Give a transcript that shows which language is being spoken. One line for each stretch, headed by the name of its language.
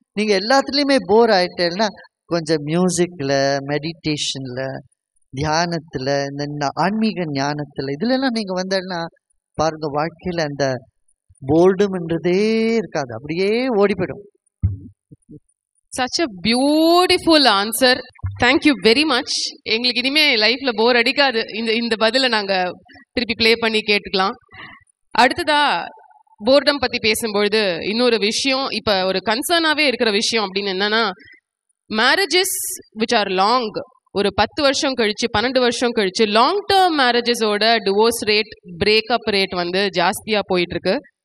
Tamil: நீங்க எல்லாத்துலயுமே போர் ஆயிட்டேன்னா கொஞ்சம் மியூசிக்ல, மெடிடேஷன்ல, தியானத்துல, இந்த ஆன்மீக ஞானத்துல இதுல எல்லாம் நீங்க வந்தேன்னா பாருங்க வாழ்க்கையில அந்த போர்டும்ன்றதே இருக்காது, அப்படியே ஓடி போயிடும்.
English: such a beautiful answer. thank you very much.
Tamil: எங்களுக்கு இனிமே லைஃப்ல போர் அடிக்காது. இந்த பதில நாங்க திருப்பி ப்ளே பண்ணி கேட்டுக்கலாம். அடுத்ததா போர்டம் பத்தி பேசும்பொழுது இன்னொரு விஷயம், இப்ப ஒரு கன்சர்னாவே இருக்கிற விஷயம் அப்படின்னு என்னன்னா,
English: marriages which are long,
Tamil: ஒரு 10 வருஷம் கழிச்சு 12 வருஷம் கழிச்சு long term மேரேஜஸோட divorce rate, breakup rate வந்து ஜாஸ்தியா போயிட்டு இருக்கு.